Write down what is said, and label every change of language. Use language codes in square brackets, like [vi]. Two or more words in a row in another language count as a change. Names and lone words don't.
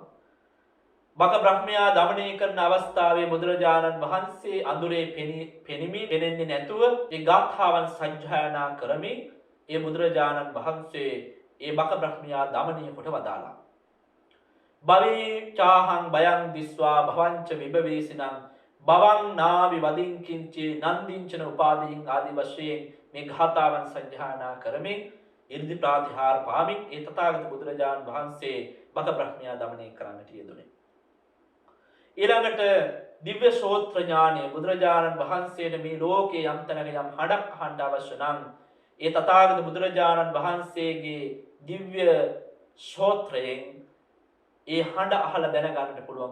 [si] බක බ්‍රහ්මයා දමනය කරන අවස්ථාවේ බුදුරජාණන් වහන්සේ අඳුරේ පෙනෙන්නේ නැතුව ඒ ගාථාවන් සජ්ජායනා කරමින් ඒ බුදුරජාණන් වහන්සේ ඒ බක බ්‍රහ්මයා දමනය කොට වදාලා. [pi] භවේ චාහං බයං දිස්වා භවංච විභවේසිනං බවං නාවි වදින් කිංචි නන්දිංචන උපාදීන් [si] ආදි වශයෙන් මේ ගාථාවන් සජ්ජායනා කරමින් ඉර්ධි ප්‍රාතිහාර පාමින් ඒ තථාගත බුදුරජාණන් වහන්සේ බක බ්‍රහ්මයා දමනය කරන්නට යෙදුනේ. ඊළඟට දිව්‍ය ශෝත්‍ර ඥානය බුදුරජාණන් වහන්සේට මේ ලෝකේ යම් තැනක යම් හඬක් අහන්න අවශ්‍ය නම් ඒ තථාගත බුදුරජාණන් වහන්සේගේ දිව්‍ය ශෝත්‍රයෙන් ඒ හඬ අහලා දැනගන්නට පුළුවන්.